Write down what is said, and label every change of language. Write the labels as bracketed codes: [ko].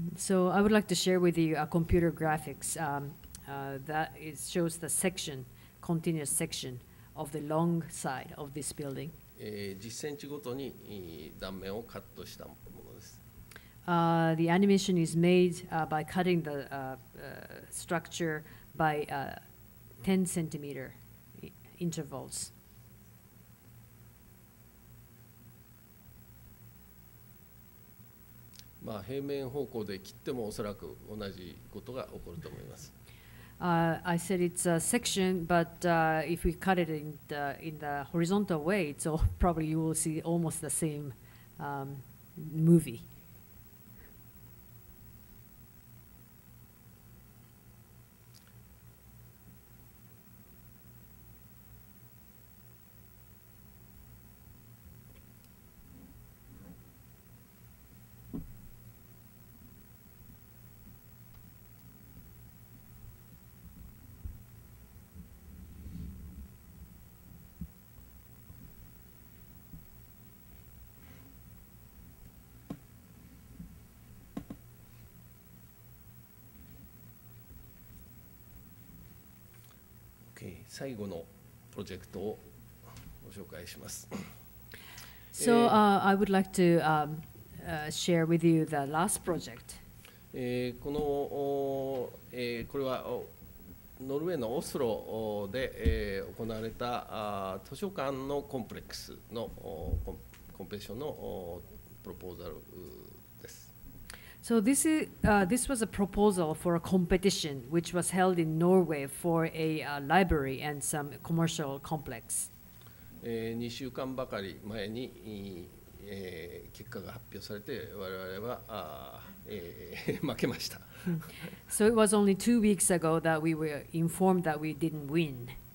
[en] So I would like to share with you a computer graphics that shows the section, continuous section of the long side of this building. [ja] 10センチごとに断面をカットしたものです。 [en] The animation is made by cutting the structure by 10 centimeter intervals. [ja] まあ平面方向で切ってもおそらく同じことが起こると思います。 [en] I said it's a section, but if we cut it in the horizontal way, so probably you will see almost the same movie. [ja] 最後のプロジェクトをご紹介します。 [en] So I would like to share with you the last project. [ja] これはノルウェーのオスロで行われた図書館のコンプレックスのコンペティションのプロポーザルです。 [en] So this was a proposal for a competition which was held in Norway for a library and some commercial complex. [ja] 2週間ばかり前に結果が発表されて我々は負けました。 [en] So it was only 2 weeks ago that we were informed that we didn't win.